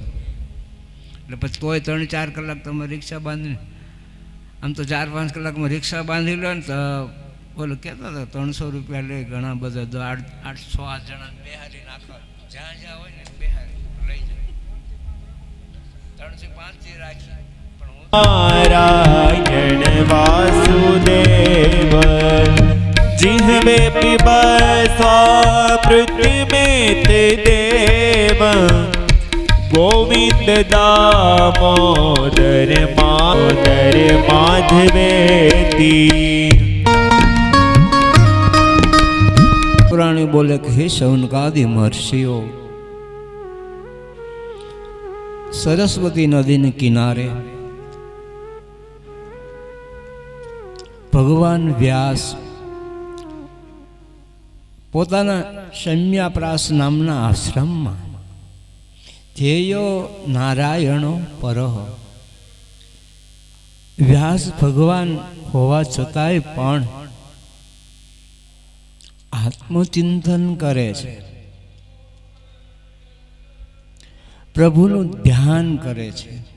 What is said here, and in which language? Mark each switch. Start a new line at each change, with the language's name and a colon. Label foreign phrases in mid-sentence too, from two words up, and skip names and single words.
Gujarati: એટલે પછી તોય 3-4 કલાક તમે રિક્ષા બાંધીને, આમ તો 4-5 કલાકમાં રિક્ષા બાંધી લો ને તો બોલો કહેતા હતા 300 રૂપિયા લે. ઘણા બધા 800-8 જણા બેહારી નાખવા, જ્યાં જ્યાં હોય ને બેહારી લઈ જાય. 3 થી 5 થી રાખી.
Sanskrit: नारायण वासुदेव जिह्वे पिबसा पृथ्वी में ते देव गोविंद दामोदर माधवेती.
Gujarati: પુરાણી બોલે કે હે શૌનકાદિ મહર્ષિઓ, સરસ્વતી નદીને કિનારે ભગવાન વ્યાસ પોતાના શમ્યાપ્રાસ નામના આશ્રમમાં
Sanskrit: ધ્યેયો નારાયણો પરહ,
Gujarati: વ્યાસ ભગવાન હોવા છતાંય પણ આત્મચિંતન કરે છે, પ્રભુનું ધ્યાન કરે છે.